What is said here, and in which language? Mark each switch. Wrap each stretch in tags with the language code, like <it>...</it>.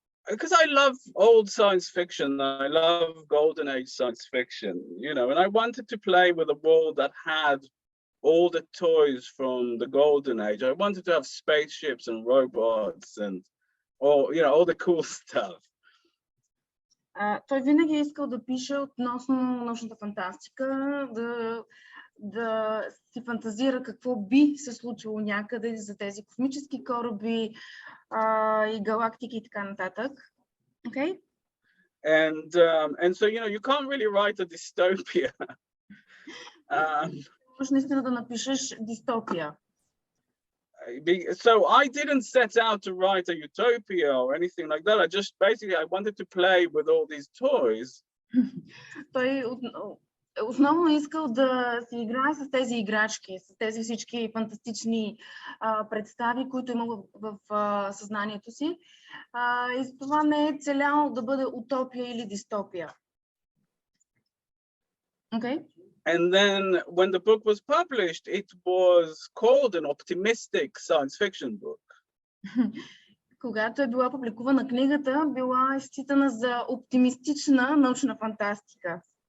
<en>because I love old science fiction. I love golden age science fiction, you know, and I wanted to play with a world that had all the toys from the golden age. I wanted to have spaceships and robots and all the cool stuff.</en> <bg>Той винаги е искал да пише относно научната фантастика, да си фантазира какво би се случило някъде за тези космически кораби и галактики и така нататък.</bg> <en>Okay? And so, you know, you can't really write a dystopia.</en> <bg>Можеш наистина да напишеш дистопия.</bg> <en>So I didn't set out to write a utopia or anything like that. I wanted to play with all these toys.</en> <bg>Той основно искал да си играе с тези играчки, с тези всички фантастични представи, които има в съзнанието си. И за това не е целял да бъде утопия или дистопия.</bg> <en>Okay? And then when the book was published, it was called an optimistic science fiction book.</en> <bg>Когато е била публикувана книгата, била считана за оптимистична научна фантастика.</bg>